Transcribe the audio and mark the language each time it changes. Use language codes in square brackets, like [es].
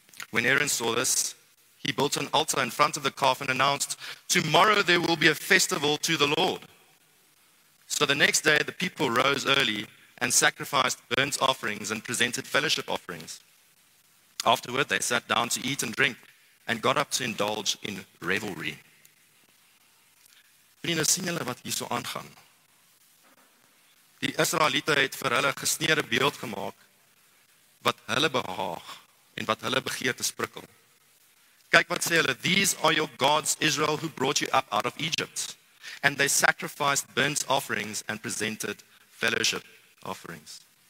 [en] When Aaron saw this, he built an altar in front of the calf and announced, "Tomorrow there will be a festival to the Lord." So the next day the people rose early and sacrificed burnt offerings and presented fellowship offerings. Afterward they sat down to eat and drink and got up to indulge in revelry. [af] Vriende, sien julle wat hier so aangaan? Die Israeliete het vir hulle gesneede beeld gemaak wat hulle behaag en wat hulle begeertes prikkel. Kyk wat sê hulle, [en] "These are your gods, Israel, who brought you up out of Egypt." And they sacrificed burnt offerings and presented fellowship offerings.